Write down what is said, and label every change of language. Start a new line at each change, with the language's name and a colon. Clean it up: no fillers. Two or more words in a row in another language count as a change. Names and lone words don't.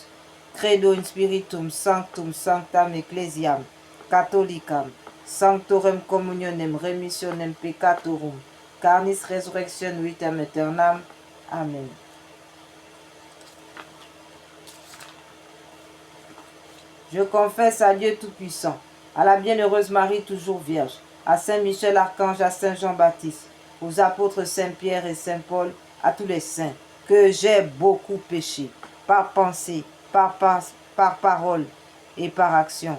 Latin: Credo in Spiritum Sanctum Sanctam Ecclesiam Catholicam, Sanctorum Communionem Remissionem Peccatorum, Carnis Resurrection Vitam Aeternam. Amen.
French: Je confesse à Dieu Tout-Puissant, à la bienheureuse Marie toujours Vierge, à Saint Michel Archange, à Saint Jean-Baptiste, aux apôtres Saint Pierre et Saint Paul, à tous les saints, que j'ai beaucoup péché, par pensée, par parole et par action.